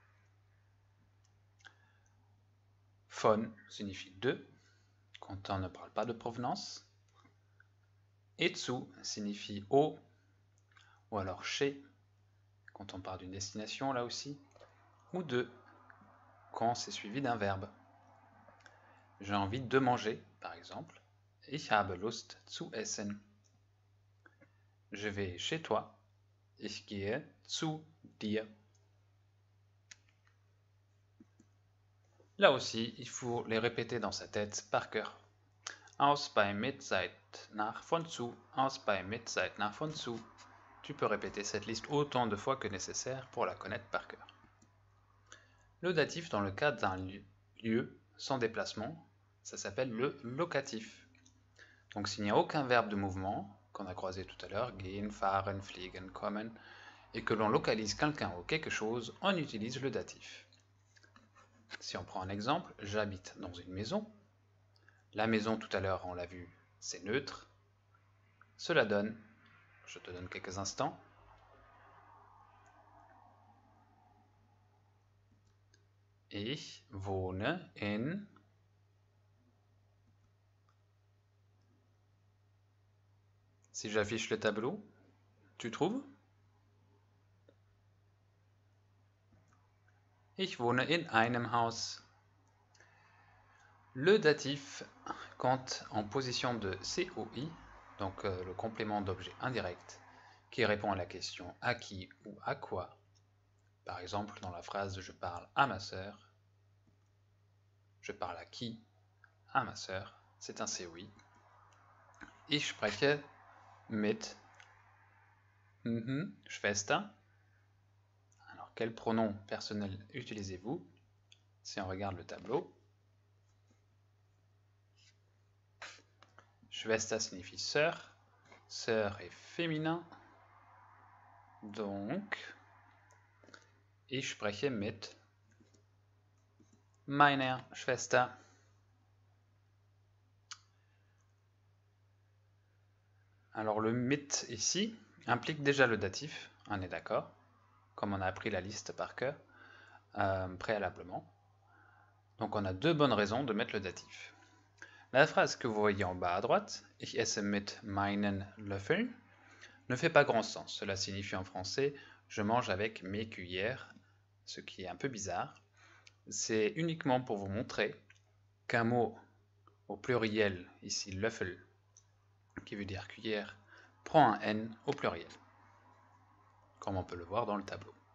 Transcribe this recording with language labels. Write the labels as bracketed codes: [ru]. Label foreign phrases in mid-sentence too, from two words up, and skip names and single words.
[fr] Von signifie de, quand on ne parle pas de provenance. Et zu signifie au, ou alors chez, quand on parle d'une destination là aussi, ou de, quand c'est suivi d'un verbe. J'ai envie de manger, par exemple. [de] Ich habe Lust zu essen. [fr] Je vais chez toi. [de] Ich gehe zu dir. [fr] Là aussi, il faut les répéter dans sa tête par cœur. [de] Aus bei mit seit nach von zu. Aus bei mit seit nach von zu. [fr] Tu peux répéter cette liste autant de fois que nécessaire pour la connaître par cœur. Le datif dans le cas d'un lieu sans déplacement, ça s'appelle le locatif. Donc s'il n'y a aucun verbe de mouvement, qu'on a croisé tout à l'heure, [de] gehen, fahren, fliegen, kommen, [fr] et que l'on localise quelqu'un ou quelque chose, on utilise le datif. Si on prend un exemple, j'habite dans une maison. La maison, tout à l'heure, on l'a vu, c'est neutre. Cela donne, je te donne quelques instants, [de] ich wohne in. [fr] Si j'affiche le tableau, tu trouves? [de] Ich wohne in einem Haus. [fr] Le datif, quand en position de COI, donc le complément d'objet indirect, qui répond à la question à qui ou à quoi. Par exemple, dans la phrase je parle à ma sœur, je parle à qui? À ma sœur, c'est un COI. [de] Ich spreche mit Schwester. [fr] Alors, quel pronom personnel utilisez-vous? Si on regarde le tableau, Schwester signifie sœur. Sœur est féminin. Donc, [de] ich spreche mit meiner Schwester. [fr] Alors le mit ici implique déjà le datif, on est d'accord, comme on a appris la liste par cœur préalablement. Donc on a deux bonnes raisons de mettre le datif. La phrase que vous voyez en bas à droite, [de] Ich esse mit meinen Löffeln, [fr] ne fait pas grand sens. Cela signifie en français je mange avec mes cuillères, ce qui est un peu bizarre. C'est uniquement pour vous montrer qu'un mot au pluriel, ici Löffel, qui veut dire cuillère, prend un N au pluriel, comme on peut le voir dans le tableau.